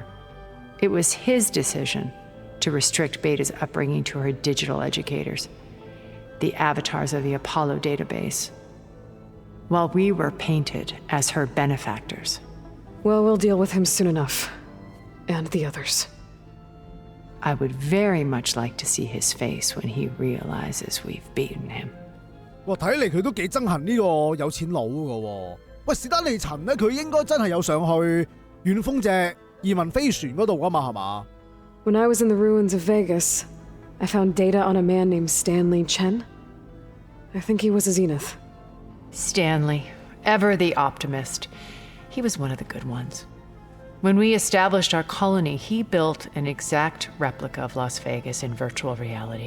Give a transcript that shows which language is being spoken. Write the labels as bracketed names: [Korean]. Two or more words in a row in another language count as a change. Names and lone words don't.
[English] It was his decision to restrict Beta's upbringing to her digital educators, the avatars of the Apollo database, while we were painted as her benefactors. Well, we'll deal with him soon enough. And the others. I would very much like to see his face when he realizes we've beaten him. [Cantonese] 哇，睇嚟佢都幾憎恨呢個有錢佬㗎喎。喂，史丹利陳咧，佢應該真係有上去遠鋒隻移民飛船嗰度㗎嘛，係嘛？ [English] When I was in the ruins of Vegas, I found data on a man named Stanley Chen. I think he was a Zenith. Stanley, ever the optimist. He was one of the good ones. When we established our colony, he built an exact replica of Las Vegas in virtual reality.